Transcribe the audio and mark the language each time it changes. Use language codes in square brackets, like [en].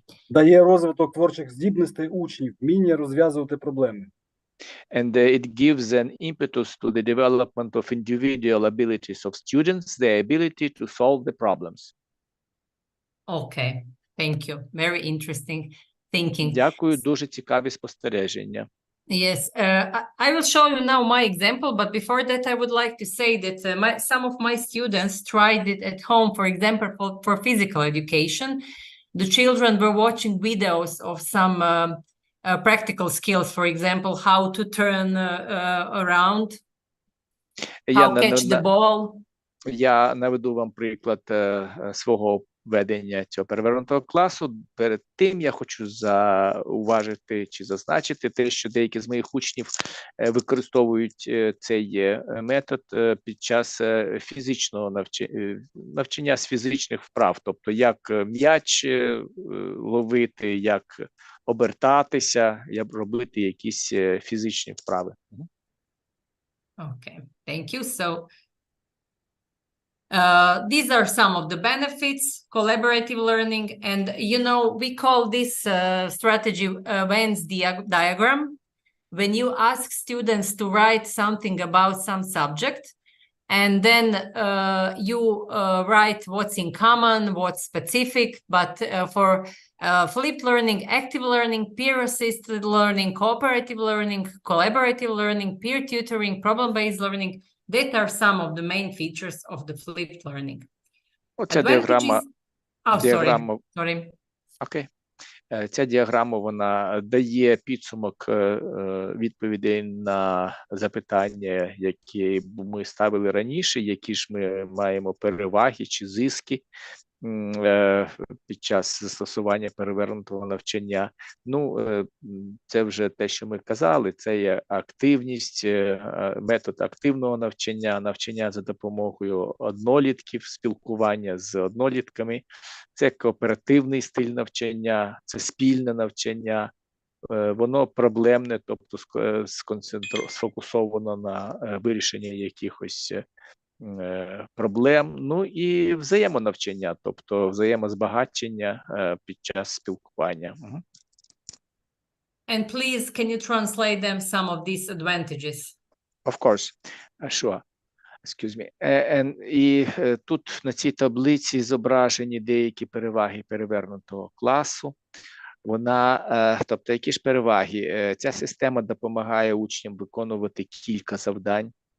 [uk] Дає розвиток творчих здібностей учнів, вміння розв'язувати проблеми. [en] And it gives an impetus to the development of individual abilities of students, the ability to solve the problems. Okay, thank you. Very interesting thinking. [uk] Дякую, дуже цікаві спостереження. [en] Yes, I will show you now my example, but before that, I would like to say that some of my students tried it at home, for example, for physical education. The children were watching videos of some practical skills, for example, how to turn around, how catch the ball. [uk] Я наведу вам приклад свого ведення цього перевернутого класу. Перед тим я хочу зауважити чи зазначити те, що деякі з моїх учнів використовують цей метод під час фізичного навчання з фізичних вправ, тобто як м'яч ловити, як обертатися, як робити якісь фізичні вправи. [en] Okay, thank you. So these are some of the benefits, collaborative learning, and you know, we call this strategy Venn diagram. When you ask students to write something about some subject, and then you write what's in common, what's specific, but for flipped learning, active learning, peer-assisted learning, cooperative learning, collaborative learning, peer tutoring, problem-based learning, that are some of the main features of the flipped learning. [uk] Оця діаграма. [en] Sorry. [uk] Окей. Ця діаграма, вона дає підсумок відповідей на запитання, які ми ставили раніше, які ж ми маємо переваги чи зиски під час застосування перевернутого навчання. Ну, це вже те, що ми казали, це є активність, метод активного навчання, навчання за допомогою однолітків, спілкування з однолітками, це кооперативний стиль навчання, це спільне навчання, воно проблемне, тобто сфокусовано на вирішенні якихось проблем, ну і взаємонавчання, тобто взаємозбагачення під час спілкування. [en] And please, can you translate them some of these advantages? Of course, sure. Excuse me. [uk] І тут на цій таблиці зображені деякі переваги перевернутого класу. Вона, тобто, які ж переваги? Ця система допомагає учням виконувати кілька завдань.